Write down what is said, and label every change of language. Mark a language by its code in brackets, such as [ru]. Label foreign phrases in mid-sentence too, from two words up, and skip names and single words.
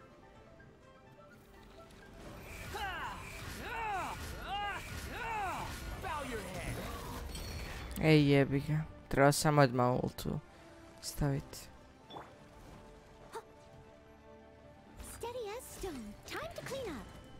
[en] Bow your head. Ej, [hr] jebi ga. Treba sam odmah ultu staviti. [en] Steady as stone. Time to clean up.